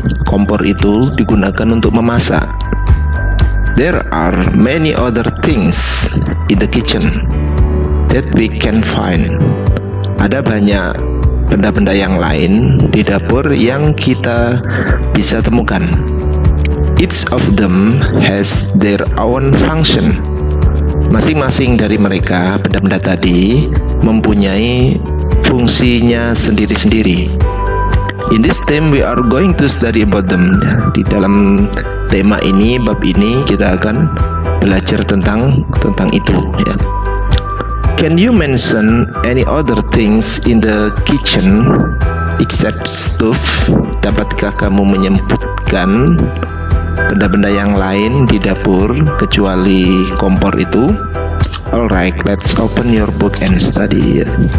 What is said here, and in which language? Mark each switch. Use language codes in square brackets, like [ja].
[id] Kompor itu digunakan untuk memasak. [en] There are many other things in the kitchen that we can find. [id] Ada banyak benda-benda yang lain di dapur yang kita bisa temukan. [en] Each of them has their own function. [id] Masing-masing dari mereka, benda-benda tadi, mempunyai fungsinya sendiri-sendiri. [en] In this theme we are going to study about them. [id] Di dalam tema ini, bab ini kita akan belajar tentang itu ya. [en] Can you mention any other things in the kitchen except stove? [id] Dapatkah kamu menyebutkan benda-benda yang lain di dapur kecuali kompor itu? [en] Alright, let's open your book and study ya.